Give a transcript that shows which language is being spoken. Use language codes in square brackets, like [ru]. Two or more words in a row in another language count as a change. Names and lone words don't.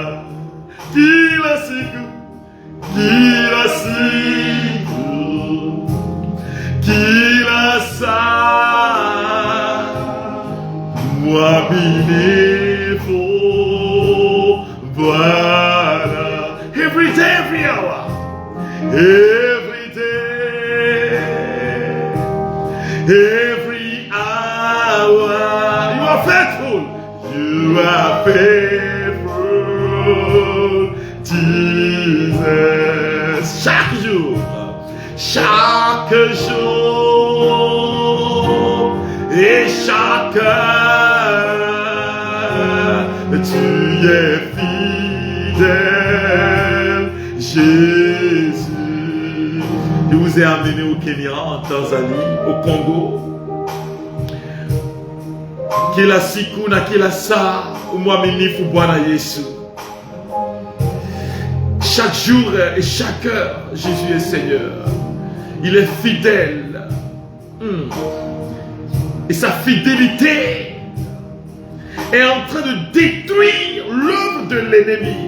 [sw] Kila siku, kila siku, kila saa mwaminifu Bwana. [en] Every day, every hour, every day, every hour. You are faithful. You are faithful, Jesus. [fr] Chaque jour, et chaque heure, tu es fidèle, Jésus. Je vous ai amené au Kenya, en Tanzanie, au Congo. [sw] Kila siku na kila saa umwaminifu Bwana Yesu. [fr] Chaque jour et chaque heure, Jésus est Seigneur. Il est fidèle. Et sa fidélité est en train de détruire l'œuvre de l'ennemi.